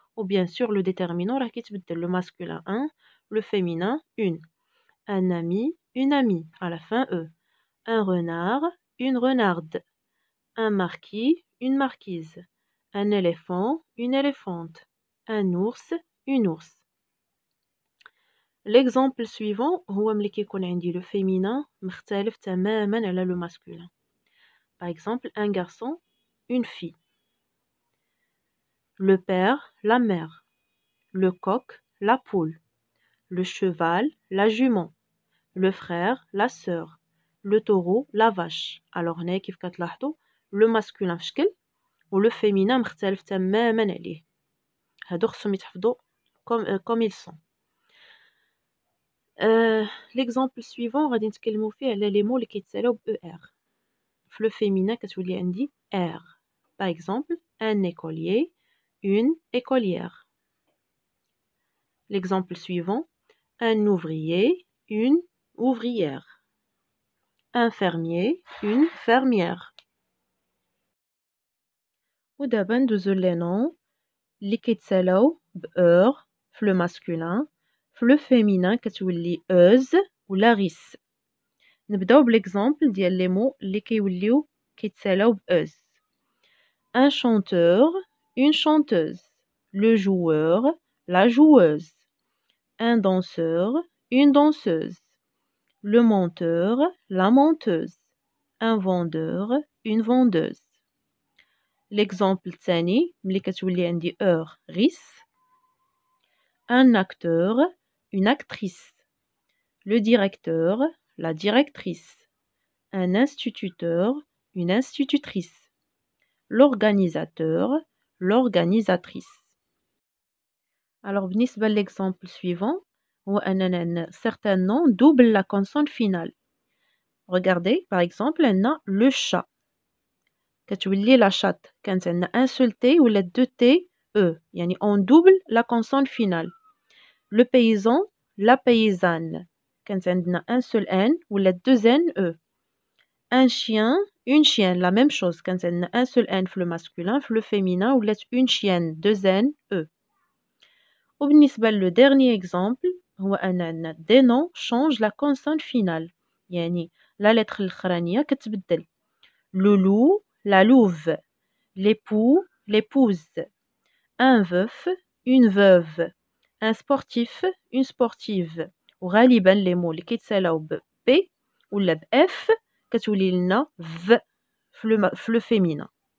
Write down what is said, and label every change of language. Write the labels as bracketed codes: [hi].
[fr] Ou bien sûr le déterminant [ar] راه كيتبدل [fr] le masculin un, le féminin une. Un ami, une amie, à la fin e. Un renard, une renarde. Un marquis, une marquise. Un éléphant, une éléphante. Un ours, une ours. L'exemple suivant [ar] هو ملي كيكون عندي le féminin مختلف تماما على le masculin. [fr] Par exemple, un garçon, une fille. Le père, la mère. Le coq, la poule. Le cheval, la jument. Le frère, la sœur. Le taureau, la vache. [ar] Alors هنا كيف كتلاحظوا le masculin في شكل و le féminin مختلف تماما عليه. هادو خصهم يتحفظوا comme ils sont. L'exemple suivant غادي نتكلموا فيه على les mots اللي كيتسالاو ب er. [fr] في le féminin كتولي عندي er. Par exemple, un écolier, une écolière. L'exemple suivant, un ouvrier, une ouvrière. Un fermier, une fermière. [ar] ودابا ندوزو لي نون اللي كيتسالاو ب اور في لو ماسكولين. في لو فيمينين كتولي اوز ولا غيس. نبداو بليكزامبل ديال لي مو اللي كيوليو كيتسالاو ب اوز. [fr] Un chanteur, une chanteuse. Le joueur, la joueuse. Un danseur, une danseuse. Le monteur, la monteuse. Un vendeur, une vendeuse. [ar] L'exemple الثاني ملي كتولي عندي اور غيس. [fr] Un acteur, une actrice. Le directeur, la directrice. Un instituteur, une institutrice. L'organisateur, l'organisatrice. Alors [ar] بالنسبة [fr] l'exemple suivant هو أننا عندنا certains noms doublent la consonne finale. Regardez, par exemple, عندنا le chat. كتولي la chatte. [ar] كانت عندنا [fr] un seul T ولا deux T E. يعني on double la consonne finale. Le paysan, la paysanne. كانت عندنا un seul N ولا deux N E. Un chien, une chienne. La même chose. كانت عندنا un seul N في le masculin. في le féminin ولا une chienne. deux N E. [ar] وبالنسبة [fr] le dernier exemple هو أننا des noms changent la consonne finale. [ar] يعني la lettre الأخرانية كتبدل. [fr] Le loup, la louve. L'époux, l'épouse. Un veuf, une veuve. Un sportif, une sportive. [ar] وغالبا les mots اللي كيتسالاو ب P ولا ب F كتولي لنا V في le féminin.